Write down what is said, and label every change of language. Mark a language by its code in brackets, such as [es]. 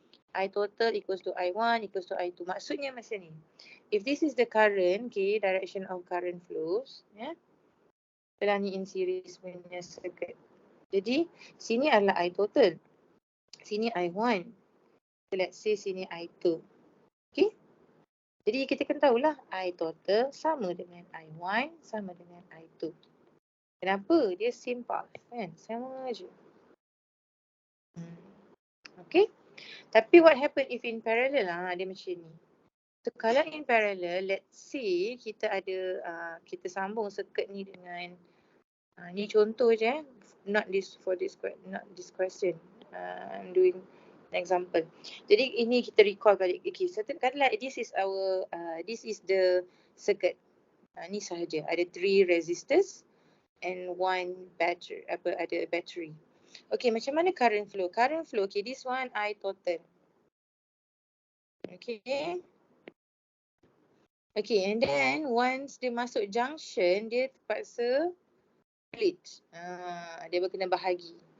[en] I total equals to I1 equals to I2. [ms] Maksudnya macam ni. [en] If this is the current, okay, direction of current flows. [ms] Adalah ni [en] in series [ms] punya circuit. Jadi, sini adalah I total. Sini I1. [en] Let's say [ms] sini I2. Okay. Jadi, kita kena tahulah I total sama dengan I1 sama dengan I2. Kenapa? Dia [en] same path [ms] kan? Sama je. [en] Okay. [ms] Tapi [en] what happen if in parallel [ms] dia macam ni. So kalau [en] in parallel, let's say [ms] kita ada kita sambung circuit ni dengan ni contoh je [en] not this question. I'm doing an example. [ms] Jadi ini kita recall balik. [en] Okay, katalah this is our this is the circuit. [ms] Ni sahaja. Ada [en] 3 resistors and 1 battery, [ms] ada [en] battery. Okay, macam mana current flow? Current flow, okay, this one I total. [ms] Okay. Okay, [en] and then once [ms] dia masuk junction, dia terpaksa split. Dia kena bahagi.